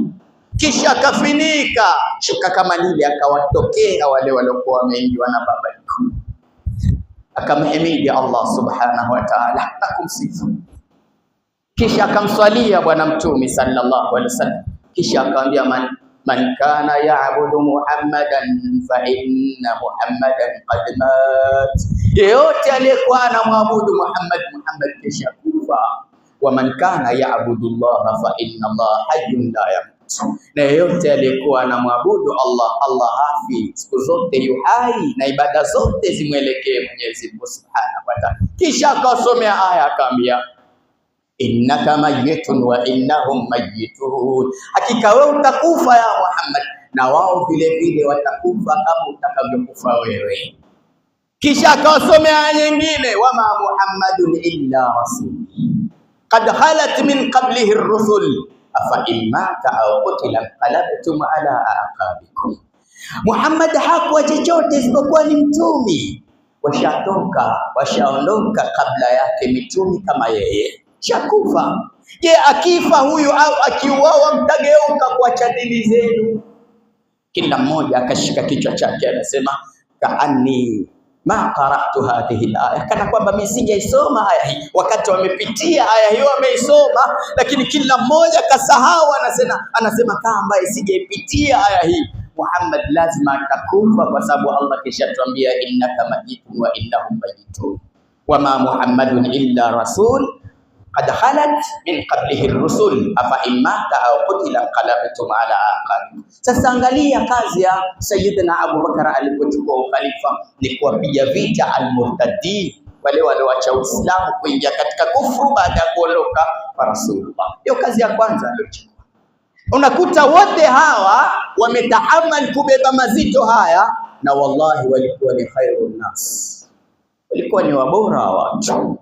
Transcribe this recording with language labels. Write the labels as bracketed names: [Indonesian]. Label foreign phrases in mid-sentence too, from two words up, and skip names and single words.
[Swahili] Kisha akafinika shuka kama lile, akawatokea wale waliokuwa wameingiwa na babaiko, akamhimidi Allah [Arabic] سبحانه وتعالى [Swahili] na kumsifu. Kisha akamswalia Bwana Mtume [Arabic] صلى الله عليه وسلم. [Swahili] Kisha akamwambia [Arabic] من كان يعبد محمدا فإن محمدا قد مات, [Swahili] yeyote aliyekuwa anamwabudu Muhammad kisha kufa. [Arabic] ومن كان يعبد الله فإن الله حي لا يموت, [Swahili] na yeyote aliyekuwa anamwabudu Allah hafi, siku zote yu hai na ibada zote zimwelekee Mwenyezi Mungu [Arabic] سبحانه وتعالى. [Swahili] Kisha akasomea aya akamwambia [Arabic] إنك ميت وإنهم ميتون, [Swahili] hakika wewe utakufa [Arabic] يا محمد [Swahili] na wao vile vile watakufa kama utakavyokufa wewe. Kisha akawasomea nyingine, [Arabic] وما محمد إلا رسول قد خلت من قبله الرسل أفإن مات أو قتل انقلبتم على أعقابكم. [Swahili] Muhammad hakuwa chochote isipokuwa ni mtumi, washaondoka kabla yake mitumi kama yeye, shakufa. Je, akifa huyu au akiuawa mtageuka kuacha dini zenu? Kila mmoja akashika kichwa chake anasema [Arabic] كأني ما قرأت هذه الآية, [Swahili] kana kwamba mimi sijaisoma aya hii. Wakati wamepitia aya hiyo wameisoma, lakini kila mmoja kasahau, anasema kama ambaye sijaipitia aya hii. Muhammad lazima atakufa kwa sababu Allah kishatuambia [Arabic] إنك ميت وإنهم ميتون وما محمد إلا رسول قد خلت من قبله الرسل أفإن مات أو قتل انقلبتم على أعقابكم. [Swahili] Sasa angalia kazi ya Sayyidina Abu Bakar alipochukua ukhalifa ni kuwapiga vita al-murtadin, wale walioacha Uislamu kuingia katika kufuru baada ya kuondoka kwa Rasulullah. Hiyo kazi ya kwanza aliyochukua. Unakuta wote hawa wametahamal kubeba mazito haya, na wallahi walikuwa ni [Arabic] خير الناس, [Swahili] walikuwa ni wabora wa watu.